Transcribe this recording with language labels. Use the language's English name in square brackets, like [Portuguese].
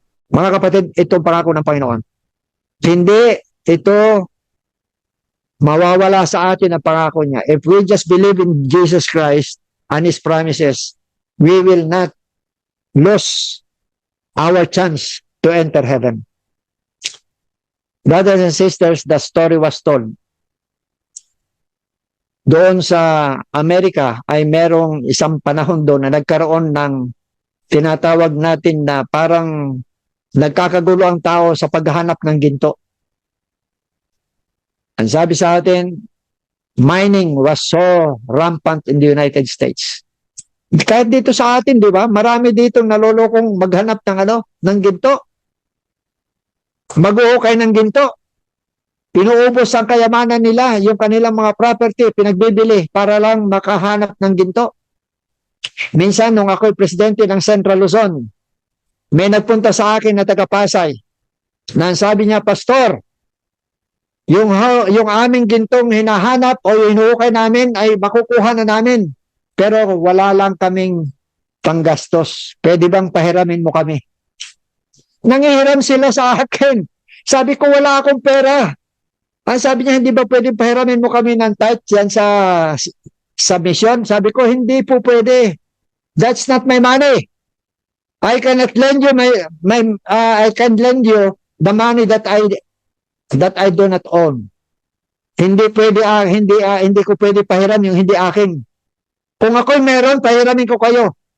[Filipino] Mga kapatid, itong pangako ng Panginoon. Hindi ito mawawala sa atin ang pangako niya. [English] If we just believe in Jesus Christ and his promises, we will not lose our chance to enter heaven. Brothers and sisters, the story was told. [Filipino] Doon sa Amerika ay merong isang panahon doon na nagkaroon ng tinatawag natin na parang nagkakagulo ang tao sa paghahanap ng ginto. Ang sabi sa atin, [English] mining was so rampant in the United States. [Filipino] Kahit dito sa atin, di ba? Marami ditong nalolokong maghanap ng ginto. Mag-uukay ng ginto. Pinuubos ang kayamanan nila, yung kanilang mga property, pinagbibili para lang makahanap ng ginto. Minsan, nung ako'y presidente ng Central Luzon, may nagpunta sa akin na taga-Pasay, na sabi niya, Pastor, yung aming gintong hinahanap o yung hinuukay namin ay makukuha na namin, pero wala lang kaming panggastos. Pwede bang pahiramin mo kami? Nangihiram sila sa akin. Sabi ko, wala akong pera. Ang sabi niya, hindi ba pwedeng pahiramin mo kami ng tithe yan sa mission? Sabi ko, hindi po pwede. [English] That's not my money. I cannot lend you I can lend you the money that I do not own. [Filipino] Hindi pwede hindi ko pwede pahiram yung hindi akin. Kung ako'y meron, pahiramin ko kayo.